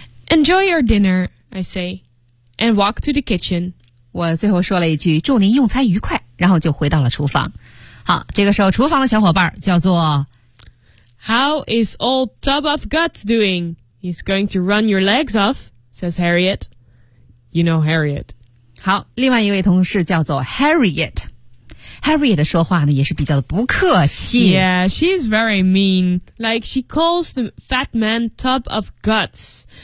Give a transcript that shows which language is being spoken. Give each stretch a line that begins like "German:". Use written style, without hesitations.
English: Enjoy your dinner, I say, and walk to the kitchen.
Chinese: 我最后说了一句祝您用餐愉快然后就回到了厨房。好这个时候厨房的小伙伴叫做
English: How is old tub of guts doing? He's going to run your legs off, says Harriet. You know Harriet.
Chinese: 好另外一位同事叫做 Harriet。Harriet 的说话呢也是比较的不客气。
English: Yeah, she's very mean. Like, she calls the fat man tub of guts.